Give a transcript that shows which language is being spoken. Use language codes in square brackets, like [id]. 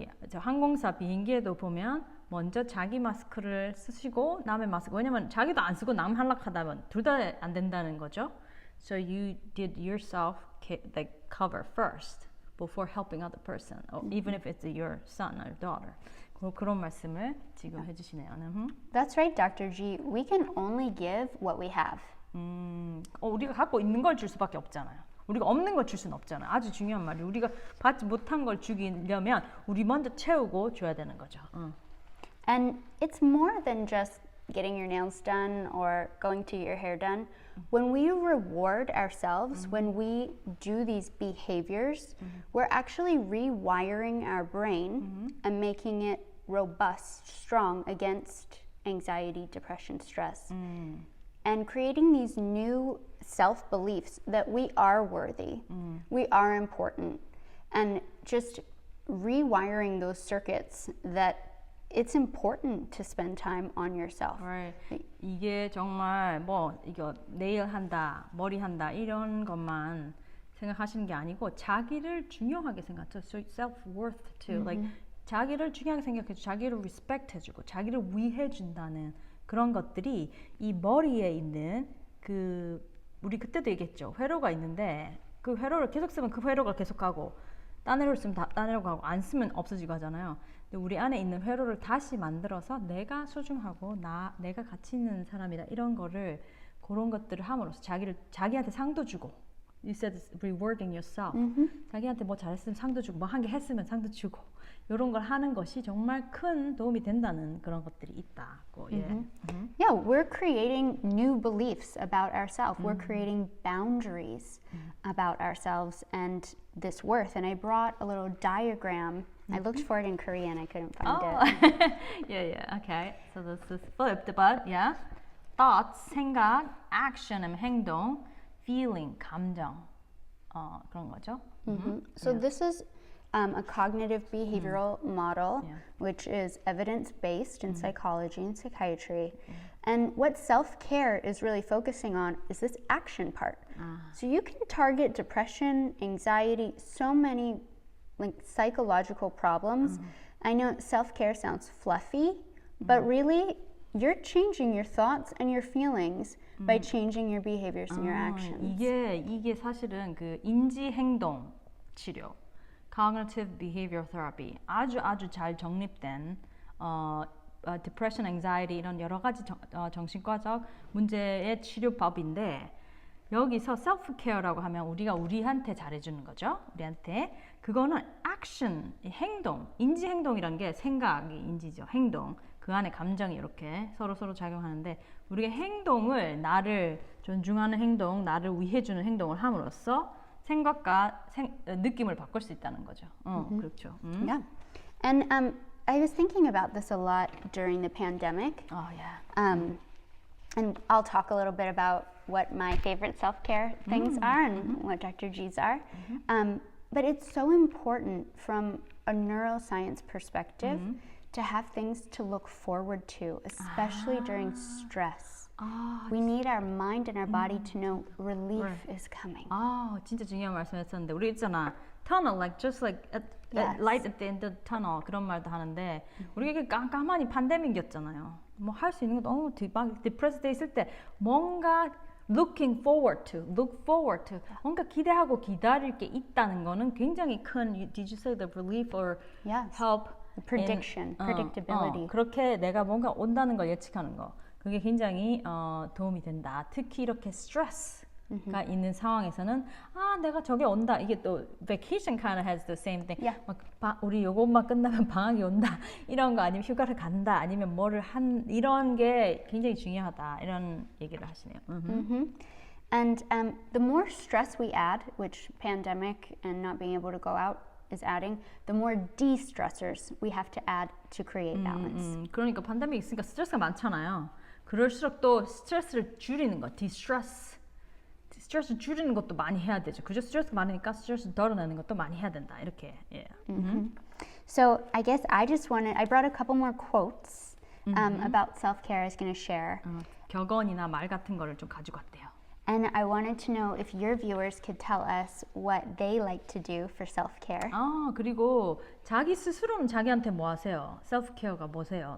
[ko] 저 항공사 비행기에도 보면 먼저 자기 마스크를 쓰시고 남의 마스크. 왜냐면 자기도 안 쓰고 남 할락하다면 둘 다 안 된다는 거죠. [en] So you did yourself like cover first before helping other person, or even if it's your son or daughter. [ko] 그런 말씀을 지금 해주시네요. [en] That's right, Dr. G. We can only give what we have. 우리가 갖고 있는 걸 줄 수밖에 없잖아요. 우리가 없는 걸 줄 수는 없잖아요. 아주 중요한 말이에요. 우리가 받지 못한 걸 주려면 우리 먼저 채우고 줘야 되는 거죠. And it's more than just getting your nails done or going to your hair done. When we reward ourselves, when we do these behaviors, we're actually rewiring our brain and making it robust, strong against anxiety, depression, stress. And creating these new self-beliefs that we are worthy, we are important, and just rewiring those circuits that it's important to spend time on yourself. Right. [ko] 이게 정말 이거 네일 한다, 머리 한다 이런 것만 생각하시는 게 아니고 자기를 중요하게 생각하죠. [en] So self-worth too. [ko] Like 자기를 중요하게 생각해주고 자기를 respect 해주고 자기를 위해준다는 그런 것들이 이 머리에 있는 우리 그때도 얘기했죠. 회로가 있는데 그 회로를 계속 쓰면 그 회로가 계속 가고 딴 회로를 쓰면 딴 회로 가고 안 쓰면 없어지고 하잖아요. 근데 우리 안에 있는 회로를 다시 만들어서 내가 소중하고 내가 가치 있는 사람이다 이런 거를 그런 것들을 함으로써 자기한테 상도 주고 [en] You said rewarding yourself. [ko] 자기한테 뭐 잘했으면 상도 주고 뭐 한 개 했으면 상도 주고 이런 걸 하는 것이 정말 큰 도움이 된다는 그런 것들이 있다고. [en] Yeah, we're creating new beliefs about ourselves. We're creating boundaries about ourselves and this worth. And I brought a little diagram. I looked for it in Korean. I couldn't find it. yeah. Okay. So this is flipped, but yeah. [ko] Thoughts, 생각, action, 행동, feeling, 감정. 그런 거죠. [en] So this is a cognitive behavioral model, which is evidence-based in psychology and psychiatry. And what self-care is really focusing on is this action part. So you can target depression, anxiety, so many like psychological problems. I know self-care sounds fluffy, but really you're changing your thoughts and your feelings by changing your behaviors and your actions. [ko] 이게 사실은 그 인지 행동 치료, cognitive behavioral therapy 아주 잘 정립된 depression, anxiety 이런 여러 가지 정신과적 문제의 치료법인데 여기서 self-care라고 하면 우리가 우리한테 잘해주는 거죠. 우리한테 그거는 action, 행동, 인지 행동이란 게 생각이 인지죠. 행동. 그 안에 감정이 이렇게 서로 작용하는데 우리가 행동을 나를 존중하는 행동, 나를 위해주는 행동을 함으로써 생각과 느낌을 바꿀 수 있다는 거죠. 그렇죠. [en] Yeah. And I was thinking about this a lot during the pandemic. Oh yeah. And I'll talk a little bit about what my favorite self-care things are and what Dr. G's are. But it's so important from a neuroscience perspective to have things to look forward to, especially during stress. We need our mind and our body to know relief is coming. [ko] 진짜 중요한 말씀했었는데 우리 있잖아 [en] tunnel, like just like light at the end of the tunnel [ko] 그런 말도 하는데 우리가 이게 깜깜하니 팬데믹이었잖아요. 뭐 할 수 있는 거 너무 디프레스 돼 있을 때 뭔가 [en] look forward to [ko] 뭔가 기대하고 기다릴 게 있다는 거는 굉장히 큰 [en] did you say the relief or help prediction, predictability. [ko] 그렇게 내가 뭔가 온다는 걸 예측하는 거 그게 굉장히 도움이 된다. 특히 이렇게 스트레스가 있는 상황에서는 내가 저게 온다. 이게 또 [en] vacation kind of has the same thing. [ko] 우리 요것만 끝나면 방학이 온다. 이런 거 아니면 휴가를 간다. 아니면 뭐를 이런 게 굉장히 중요하다. 이런 얘기를 하시네요. [en] And the more stress we add, which pandemic and not being able to go out is adding, the more de-stressors we have to add to create balance. [ko] 그러니까 팬데믹 있으니까 스트레스가 많잖아요. 그럴수록 또 스트레스를 줄이는 거, 스트레스 줄이는 것도 많이 해야 되죠. 그죠? 스트레스가 많으니까 스트레스 덜어내는 것도 많이 해야 된다. 이렇게. [en] So I guess I brought a couple more quotes about self-care I was going to share. [ko] 격언이나 말 같은 거를 좀 가지고 왔대요. [en] And I wanted to know if your viewers could tell us what they like to do for self-care. [ko] 그리고 자기 스스로는 자기한테 뭐 하세요? self-care가 뭐세요?